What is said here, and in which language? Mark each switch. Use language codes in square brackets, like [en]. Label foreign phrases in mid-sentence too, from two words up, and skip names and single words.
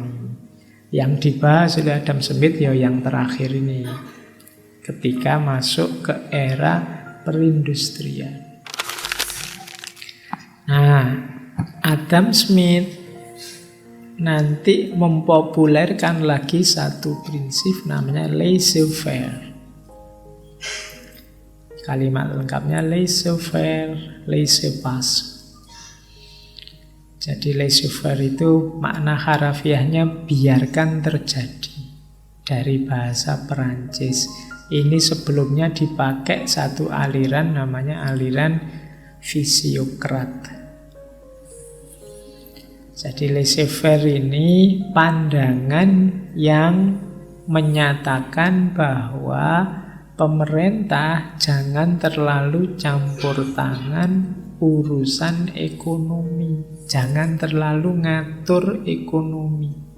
[id] Yang dibahas oleh Adam Smith ya yang terakhir ini. Ketika masuk ke era perindustrian. Nah, Adam Smith nanti mempopulerkan lagi satu prinsip namanya laissez-faire. Kalimat lengkapnya [fr] laissez-faire, laissez-passer. [id] Jadi laissez-faire itu makna harafiahnya biarkan terjadi. Dari bahasa Perancis. Ini sebelumnya dipakai satu aliran namanya aliran fisiokrat. Jadi laissez-faire ini pandangan yang menyatakan bahwa pemerintah jangan terlalu campur tangan urusan ekonomi. Jangan terlalu ngatur ekonomi.